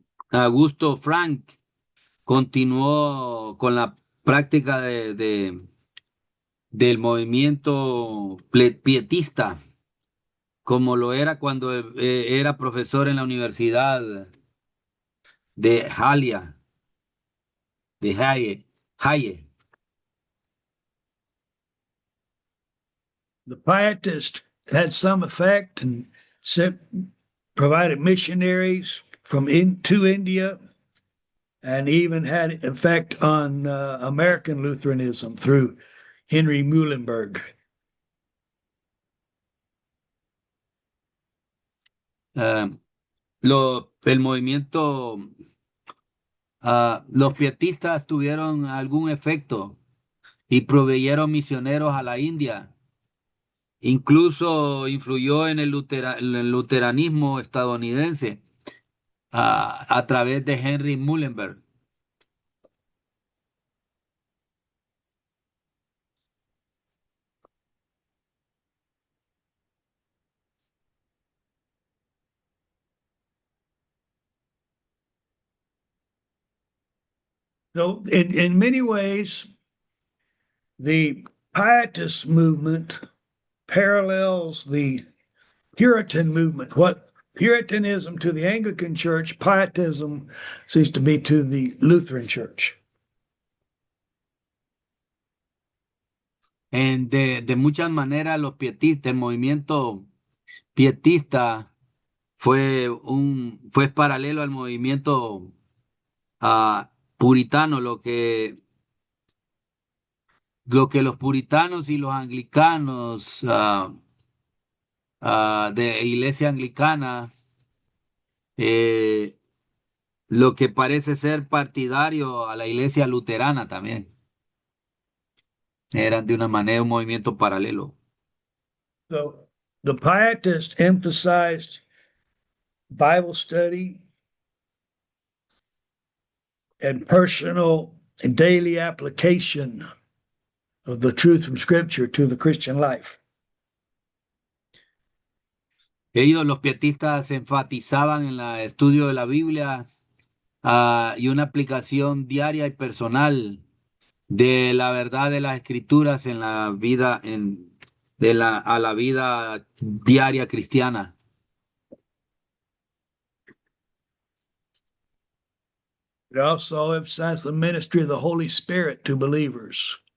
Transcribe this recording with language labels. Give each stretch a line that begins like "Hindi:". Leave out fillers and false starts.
Spanish: Augusto Frank continuó con la práctica del movimiento pietista, como lo era cuando era profesor en la Universidad de Halle, de Halle.
English: The Pietists had some effect and provided missionaries to India, and even had effect on American Lutheranism through Henry Muhlenberg.
Spanish: El movimiento, los pietistas tuvieron algún efecto y proveyeron misioneros a la India. Incluso influyó en el luteranismo estadounidense a través de Henry Muhlenberg.
English: So, in many ways, the Pietist movement parallels the Puritan movement. What Puritanism to the Anglican Church, Pietism seems to be to the Lutheran Church.
Spanish: De muchas maneras, los pietistas, el movimiento pietista fue paralelo al movimiento puritano, lo que los puritanos y los anglicanos de iglesia anglicana, eh, lo que parece ser partidario a la iglesia luterana también, eran de una manera un movimiento paralelo.
English: So the Pietists emphasized Bible study and personal and daily application of the truth from Scripture to the Christian life.
Spanish: Ellos, los pietistas, enfatizaban en el estudio de la Biblia y una aplicación diaria y personal de la verdad de las Escrituras en la vida, a la vida diaria cristiana.
English: It also emphasized the ministry of the Holy Spirit to believers.